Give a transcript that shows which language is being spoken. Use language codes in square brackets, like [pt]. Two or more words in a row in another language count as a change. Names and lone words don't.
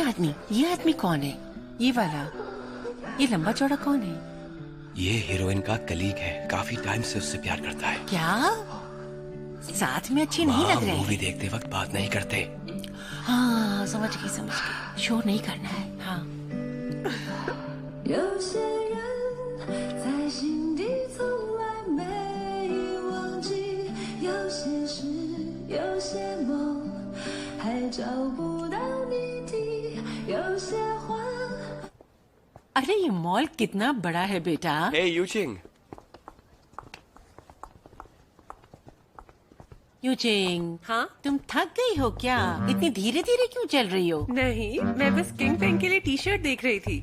[hi] ये आदमी कौन है? ये वाला, ये लंबा चौड़ा कौन है? ये हीरोइन का कलीग है, काफी टाइम से उससे प्यार करता है। क्या साथ में अच्छे नहीं लग रहे मूवी हैं? देखते वक्त बात नहीं करते। हाँ, समझ गई। शोर नहीं करना है। हाँ, [zh] 有些人在心底从来没忘记，有些事，有些梦还找不到谜底，有些话。 [hi] अरे ये मॉल कितना बड़ा है बेटा। हे यूचिंग। यूचिंग, हाँ? तुम थक गई हो क्या? इतनी धीरे धीरे क्यों चल रही हो? नहीं, मैं बस किंग पेंग के लिए टी शर्ट देख रही थी।